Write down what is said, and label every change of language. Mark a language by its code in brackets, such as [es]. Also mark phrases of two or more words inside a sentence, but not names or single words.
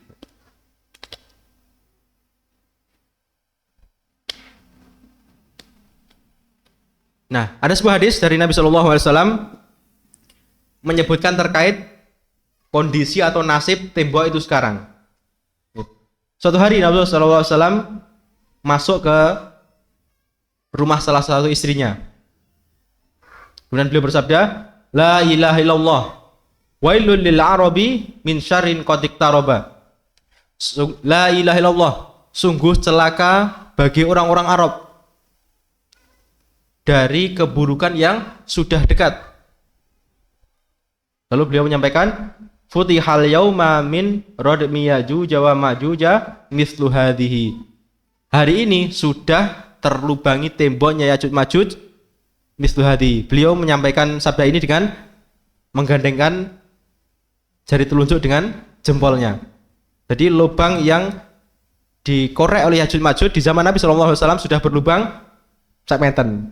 [id] Nah, ada sebuah hadis dari Nabi SAW menyebutkan terkait kondisi atau nasib tembok itu sekarang. Suatu hari Nabi SAW masuk ke rumah salah satu istrinya. Kemudian beliau bersabda, [ar] لا إله إلا الله، ويل للعرب من شر قد اقترب. لا إله إلا الله, [id] sungguh celaka bagi orang-orang Arab dari keburukan yang sudah dekat. Lalu beliau menyampaikan, [ar] فتح اليوم من ردم يأجوج ومأجوج مثل هذه. [id] Hari ini sudah terlubangi temboknya Ya'juj Ma'juj [ar] مثل هذه. [id] Beliau menyampaikan sabda ini dengan menggandengkan jari telunjuk dengan jempolnya. Jadi lubang yang dikorek oleh Ya'juj Ma'juj di zaman Nabi SAW sudah berlubang sakmeten.